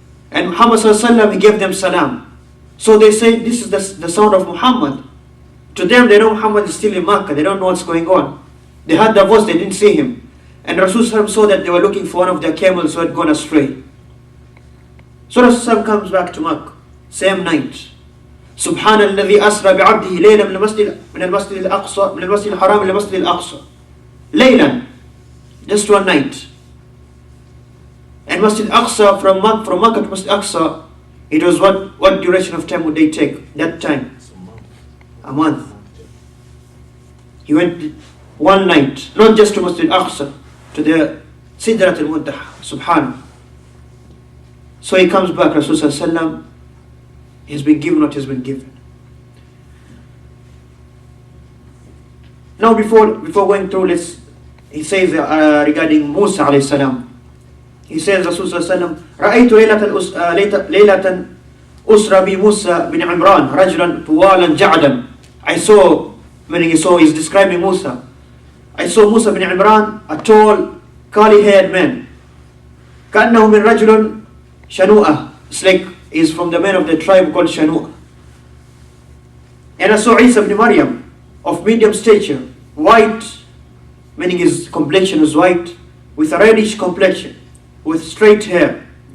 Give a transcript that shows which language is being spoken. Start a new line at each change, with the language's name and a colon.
English: And Muhammad sallallahu alaihi wasallam, he gave them salam. So they say, this is the sound of Muhammad. To them, they know Muhammad is still in Makkah. They don't know what's going on. They heard the voice, they didn't see him. And Rasulullah saw that they were looking for one of their camels who had gone astray. So Rasulullah comes back to Makkah, same night.
Arabic: سبحان الذي أسرى بعبده ليلا من المسجد الأقصى من المسجد الحرام إلى المسجد الأقصى.
English: ليلا, just one night. And Masjid Aqsa from Makkah to Masjid Aqsa, it was what duration of time would they take that time? A month. He went one night, not just to Masjid Aqsa, to the Sidratul Muntaha, subhanallah. So he comes back, Rasulullah has been given what has been given. Now before going through this, he says regarding Musa alayhi salam. He says, Rasulullah
Arabic: رأيت ليلة أسرى بموسى بن عمران رجلا طوالا جعدا.
English: I saw, meaning he's describing Musa. I saw Musa bin Imran, a tall, curly-haired man.
Arabic: كأنه من رجل شنوءة.
English: It's like he's from the men of the tribe called Shanu'ah. And I saw Isa ibn Maryam, of medium stature, white, meaning his complexion was white, with a reddish complexion, with straight hair.